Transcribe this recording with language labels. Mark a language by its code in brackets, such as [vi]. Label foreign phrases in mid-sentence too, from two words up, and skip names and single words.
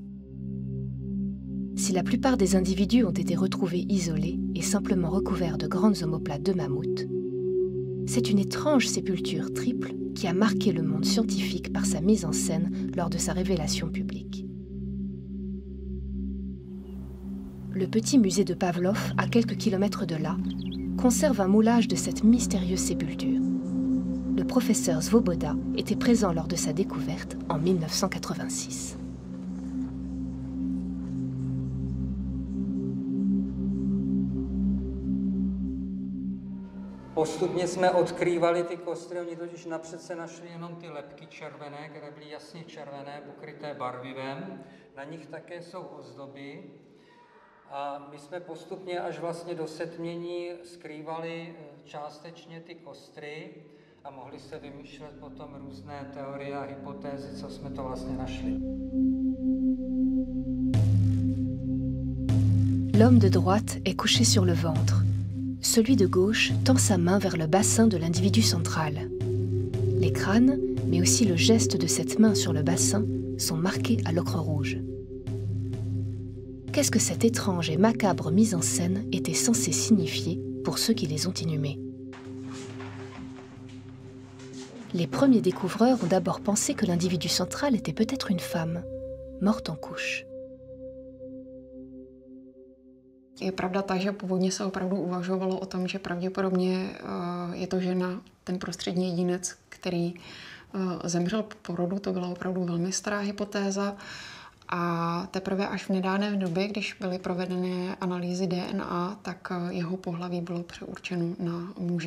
[fr] Si la plupart des individus ont été retrouvés isolés et simplement recouverts de grandes omoplates de mammouth, c'est une étrange sépulture triple qui a marqué le monde scientifique par sa mise en scène lors de sa révélation publique. Le petit musée de Pavlov, à quelques kilomètres de là, conserve un moulage de cette mystérieuse sépulture. Le professeur Svoboda était présent lors de sa découverte en 1986. [cs] Postupně jsme odkrývali ty kostry, oni totiž napřed se našli jenom ty lebky červené, které byly jasně červené, pokryté barvivem. Na nich také jsou ozdoby. A my jsme postupně až vlastně do setmění skrývali částečně ty kostry a mohli se vymýšlet potom různé teorie a hypotézy, co jsme to vlastně našli. [fr] L'homme de droite est couché sur le ventre. Celui de gauche tend sa main vers le bassin de l'individu central. Les crânes, mais aussi le geste de cette main sur le bassin, sont marqués à l'ocre rouge. Qu'est-ce que cette étrange et macabre mise en scène était censée signifier pour ceux qui les ont inhumés? Les premiers découvreurs ont d'abord pensé que l'individu central était peut-être une femme, morte en couche. [cs] Je pravda ta, že původně se opravdu uvažovalo o tom, že pravděpodobně je to žena, ten prostřední jedinec, který zemřel po porodu. To byla opravdu velmi stará hypotéza. A teprve až v nedávné době, když byly provedeny analýzy DNA, tak jeho pohlaví bylo přeurčeno na muže.